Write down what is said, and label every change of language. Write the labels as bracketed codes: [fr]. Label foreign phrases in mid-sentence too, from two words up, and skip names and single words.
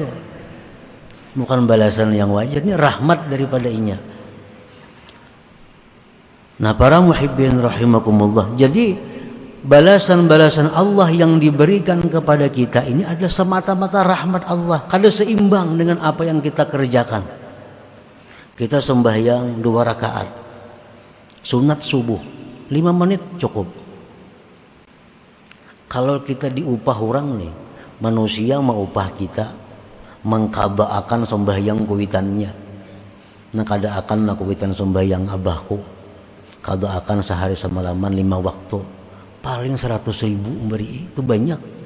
[id] Bukan balasan yang wajar, ini rahmat daripada inya. Nah, para [ar] muhibbin rahimakumullah. [id] Jadi balasan-balasan Allah yang diberikan kepada kita ini adalah semata-mata rahmat Allah. [bjn] Kada seimbang dengan apa yang kita kerjakan. [id] Kita sembahyang 2 rakaat, sunat subuh 5 menit cukup. [bjn] Kalau kita diupah orang nih, manusia mau upah kita mengqada'akan sembahyang kuitannya. Nah, kada akan kuitan sembahyang abahku, kada akan sehari semalaman 5 waktu, paling 100.000 memberi, itu banyak.